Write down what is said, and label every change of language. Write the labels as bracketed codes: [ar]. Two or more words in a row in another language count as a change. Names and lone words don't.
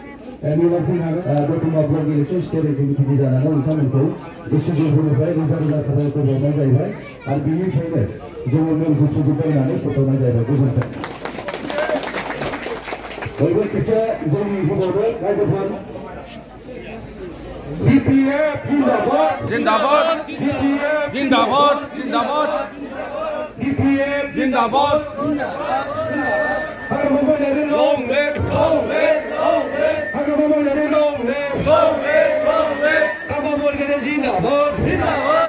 [brx] दतमा ब्लक इलेक्सन स्टेरिं कमिटिनि जानानै नोंथांमोनखौ गोसो गोरबोनिफ्राय रोजा रोजा साबायखर बावनाय जाहैबाय आरो बेनिफ्रायनो जोङो मेलखौ फोजोबबायनानै फोसावनाय जाहैबाय गोजोन्थों बयबो खेबसे जोंनि होबावदो रायजोफोर BPF जिंदाबाद जिंदाबाद जिंदाबाद जिंदाबाद BPF जिंदाबाद हाग्रामा महिलारि [en] long live हाग्रामा महिलारि long live long live [brx] खाम्फा बरगयारि जिंदाबाद